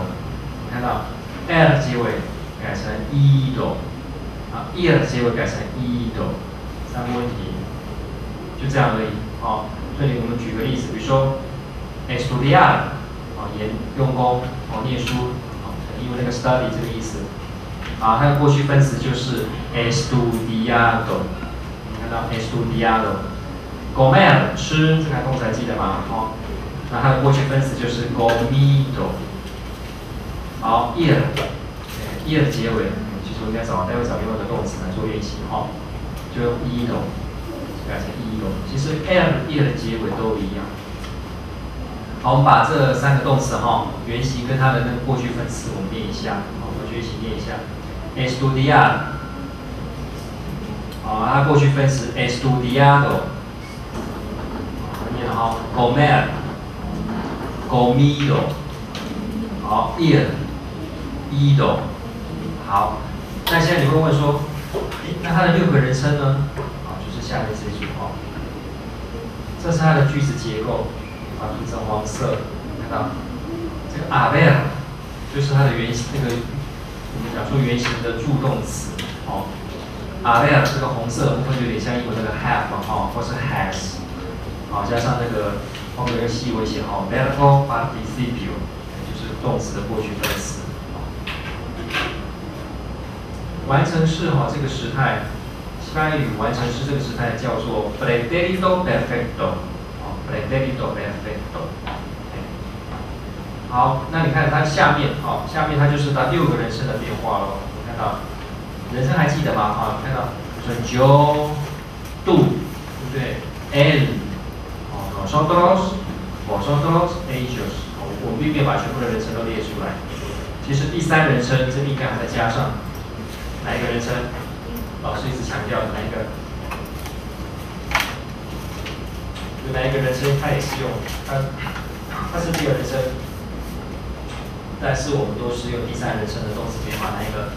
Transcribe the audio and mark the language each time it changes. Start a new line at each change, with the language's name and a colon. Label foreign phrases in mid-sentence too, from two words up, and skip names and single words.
Chinese: 你看到 l 结尾。 改成 ido， 啊 ，e 的结尾改成 ido， 3个问题，就这样而已。哦，这里我们举个例子，比如说 estudiar， 哦，用功，哦，念书，哦，因为那个 study 这个意思。啊，它的过去分词就是 estudiado， 你看到 estudiado。comer 吃，这个动词还记得吗？哦，那它的过去分词就是 comido。好 ，ir。 e 的结尾，其实我应该待会找另外一个动词来做练习哈，就用 ido 改成 ido。其实 l、e 的结尾都一样。好，我们把这3个动词哈，原型跟它的那个过去分词我们念一下，好，同学一起念一下。estudiar， 好，它过去分词 estudiado， 念了哈 ，
Spanish: comer，comido，
Chinese: 好 ，
Spanish: ir，ido。
Chinese: 好，那现在你会问说，那它的6个人称呢？啊，就是下面这句话。这是它的句子结构，把它涂成黄色，看到这个 haber 就是它的原型，那个我们讲说原型的助动词，哦 haber 这个红色的部分就有点像英文那个 have 哦，或是 has， 好，加上那个后面有个细微写哦
Spanish: verbo participio，
Chinese: 就是动词的过去分词。完成式哈，这个时态。西班牙语完成式这个时态叫做
Spanish: pretérito perfecto，
Chinese: 哦
Spanish: pretérito perfecto。
Chinese: 好，那你看它下面，哦，下面它就是它6个人称的变化喽。看到人称还记得吗？啊，看到说
Spanish: yo tú，
Chinese: 对不对 ？él， 哦
Spanish: nosotros vosotros ellos，
Chinese: 我们并没有把全部的人称都列出来。其实第3人称这应该还再加上哪一个人称？老师一直强调哪一个？有哪一个人称它也是用它是第2人称，但是我们都是用第3人称的动词变化。哪一个？